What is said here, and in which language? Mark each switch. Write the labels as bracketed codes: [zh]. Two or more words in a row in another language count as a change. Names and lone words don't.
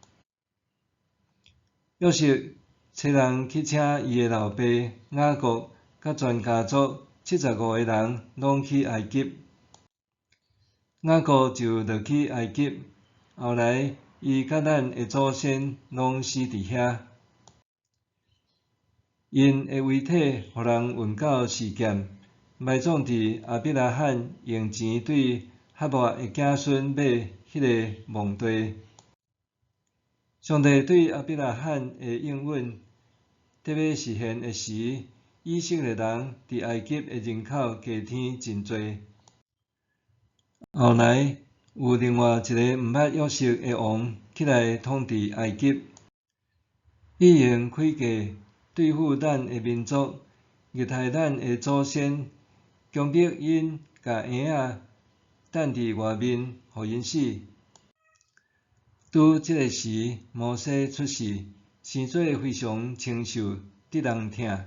[nan] 约瑟找人去请伊的老爸雅各，甲全家族75个人拢去埃及。雅各就落去埃及，后来伊甲咱的祖先拢死伫遐。因的遗体互人运到示剑，埋葬伫亚伯拉罕用钱对哈莫的子孙买迄个墓地。上帝对亚伯拉罕的应允，特别实现的时，以色列人伫埃及的人口加添真多。后来有另外一个毋捌约瑟的王起来统治埃及，以用诡计对付咱的民族，虐待咱的祖先，强迫因甲婴仔等伫外面，互因死。拄即个时，摩西出世，生做非常清秀，得人疼。